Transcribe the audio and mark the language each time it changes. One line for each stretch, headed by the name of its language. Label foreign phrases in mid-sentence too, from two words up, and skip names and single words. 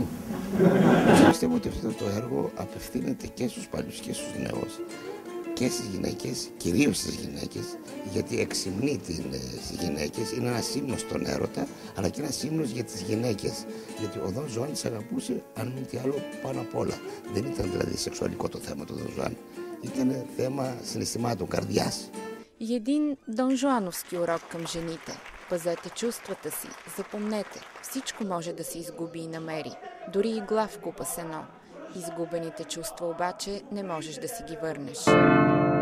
Greek: Πιστεύω ότι αυτό το έργο απευθύνεται και στους παλιούς και στους νέους και στις γυναίκες, κυρίως στις γυναίκες, γιατί εξυμνεί τις γυναίκες, είναι ένας ύμνος στον έρωτα, αλλά και ένας ύμνος για τις γυναίκες. Γιατί ο Δον Ζουάν τις αγαπούσε, αν μη τι άλλο, πάνω απ' όλα. Δεν ήταν δηλαδή σεξουαλικό το θέμα του Δον Ζουάν. Ήταν θέμα συναισθημάτων, καρδιάς.
Bulgarian: И един донжуановски урок към жените. Пазете чувствата си, запомнете, всичко може да се изгуби и намери, дори и главкупа сено. Изгубените чувства обаче не можеш да си ги върнеш.